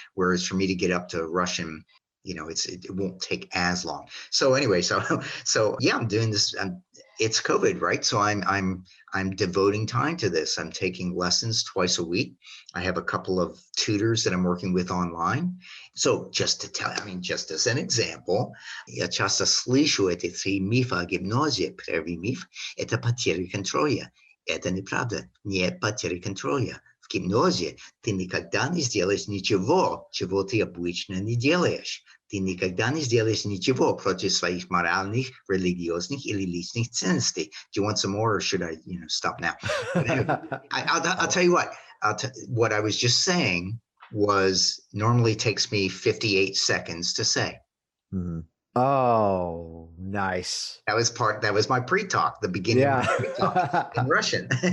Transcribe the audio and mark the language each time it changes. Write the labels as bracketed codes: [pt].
[en] Whereas for me to get up to Russian, it won't take as long. So anyway, so yeah, I'm doing this. It's COVID, right? So I'm devoting time to this. I'm taking lessons twice a week. I have a couple of tutors that I'm working with online. So just as an example, [ru] я часто слышу эти 3 мифа о гипнозе. Первый миф – это потеря контроля. Это неправда, нет потери контроля. В гипнозе ты никогда не сделаешь ничего, чего ты обычно не делаешь. Ты никогда не сделаешь ничего против своих моральных, религиозных или личных ценностей. [en] Do you want some more, or should I, stop now? I'll tell you what. What I was just saying was normally takes me 58 seconds to say. Mm-hmm. Oh, nice. That was my pre-talk, the beginning of my pre-talk in Russian.